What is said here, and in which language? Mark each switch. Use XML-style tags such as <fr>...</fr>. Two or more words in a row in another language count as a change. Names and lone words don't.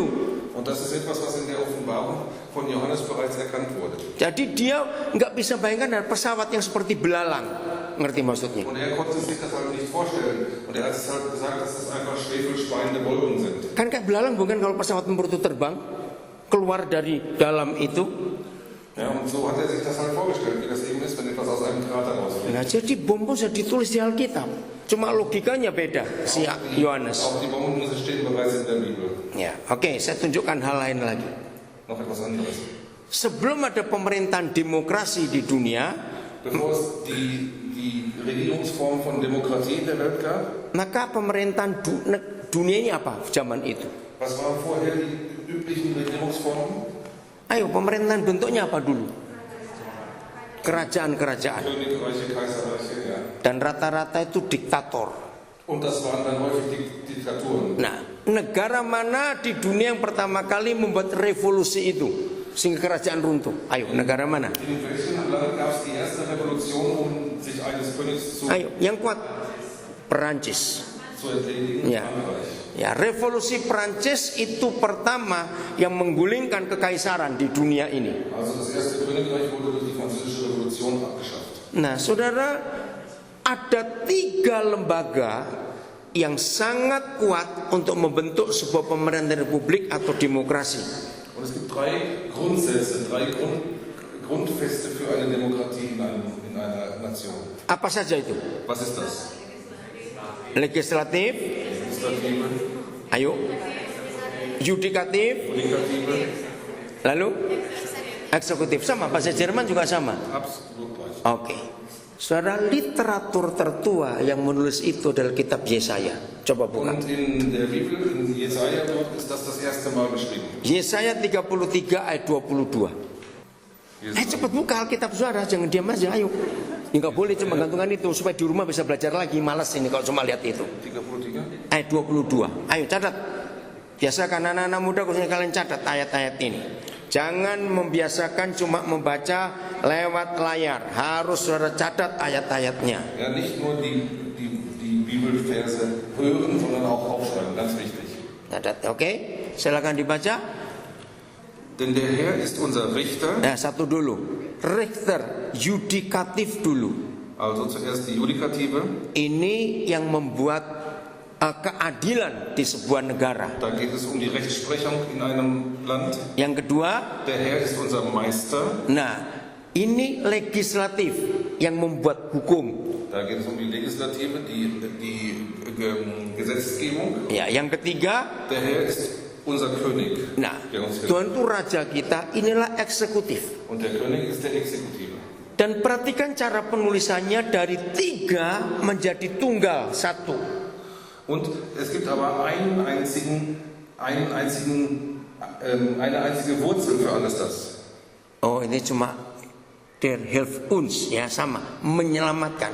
<de>Und das ist etwas, was in der Offenbarung von Johannes bereits erkannt wurde.</de> <id>Jadi dia nggak bisa bayangkan ada pesawat yang seperti belalang. Ngerti maksudnya?</id> <de>Und er konnte sich das halt nicht vorstellen. Und er hat es halt gesagt, dass das einfach schwefelspeiende Wolken sind.</de> <id>Kan kayak belalang bukan kalau pesawat tempur itu terbang keluar dari dalam itu.</id> <de>Ja, und so hat er sich das halt vorgestellt, wie das eben ist, wenn etwas aus einem Krater rausfliegt.</de> <id>Nah, jadi bom sudah ditulis di Alkitab. Cuma logikanya beda si Yohanes.</id> <de>Auch die Bomben stehen bereits in der Bibel.</de> <id>Ya, oke, saya tunjukkan hal lain lagi.</id> <de>Noch etwas anderes.</de> <id>Sebelum ada pemerintahan demokrasi di dunia,</id> <de>Bevor es die Regierungsform von Demokratie in der Welt gab,</de> <id>maka pemerintahan dunia ini apa zaman itu?</id> <de>was waren vorher die üblichen Regierungsformen?</de> <id>Ayo, pemerintahan bentuknya apa dulu? Kerajaan-kerajaan.</id> <de>Königreiche, Kaiserreiche, ja.</de> <id>Dan rata-rata itu diktator.</id> <de>Und das waren dann häufig Diktaturen.</de> <id>Nah, negara mana di dunia yang pertama kali membuat revolusi itu sehingga kerajaan runtuh? Ayo, negara mana?</id> <de>In welchem Land gab es die erste Revolution, um sich eines Königs</de> <id>Ayo, yang kuat Perancis.</id> <de>zu entledigen? Ja. Frankreich.</de> <id>Ya, revolusi Perancis itu pertama yang menggulingkan kekaisaran di dunia ini.</id> <de>Also das erste Königreich wurde durch die Französische Revolution abgeschafft.</de> <id>Nah, saudara, ada 3 lembaga yang sangat kuat untuk membentuk sebuah pemerintahan republik atau demokrasi.</id> <de>Und es gibt 3 Grundsätze, 3 Grundfeste für eine Demokratie in einer Nation.</de> <id>Apa saja itu?</id> <de>Was ist das?</de> <id>Legislatif,</id> <de>Legislative,</de> <id>ayo. Yudikatif,</id> <de>Judikative,</de> <id>lalu eksekutif. Sama, bahasa Jerman juga sama.</id> <de>absolut gleich.</de> <id>Oke. Saudara, literatur tertua yang menulis itu adalah kitab Yesaya. Coba buka.</id> <de>Und in der Bibel, in Jesaja, dort ist das erste Mal beschrieben.</de> <id>Yesaya 33 ayat 22. Cepat buka Alkitab saudara, jangan diam aja, ayo. Ya nggak boleh cuma gantungan itu, supaya di rumah bisa belajar lagi. Malas ini kalau cuma lihat itu. 33. Ayat 22. Ayo catat. Biasakan anak-anak muda khususnya kalian catat ayat-ayat ini. Jangan membiasakan cuma membaca lewat layar. Harus saudara catat ayat-ayatnya.</id> <de>Ja, nicht nur die Bibelverse hören, sondern auch aufschreiben, ganz wichtig.</de> <id>Catat, oke? Silakan dibaca.</id> <de>Denn der Herr ist unser Richter.</de> <id>Nah, satu dulu. Richter, yudikatif dulu.</id> <de>Also zuerst die Judikative.</de> <id>Ini yang membuat keadilan di sebuah negara.</id> <de>Da geht es um die Rechtsprechung in einem Land.</de> <id>Yang kedua,</id> <de>Der Herr ist unser Meister.</de> <id>nah, ini legislatif yang membuat hukum.</id> <de>Da geht es um die Legislative, die Gesetzgebung.</de> <id>Ya, yang ketiga,</id> <de>Der Herr ist unser König.</de> <id>nah,</id> <de>Der uns hilft.</de> <id>Tuhan itu raja kita, inilah eksekutif.</id> <de>Und der König ist der Exekutive.</de> <id>Dan perhatikan cara penulisannya dari 3 menjadi tunggal 1.</id> <de>Und es gibt aber eine einzige Wurzel für alles das.</de> <id>Oh, ini cuma</id> <de>der hilft uns,</de> <id>ya sama, menyelamatkan.</id>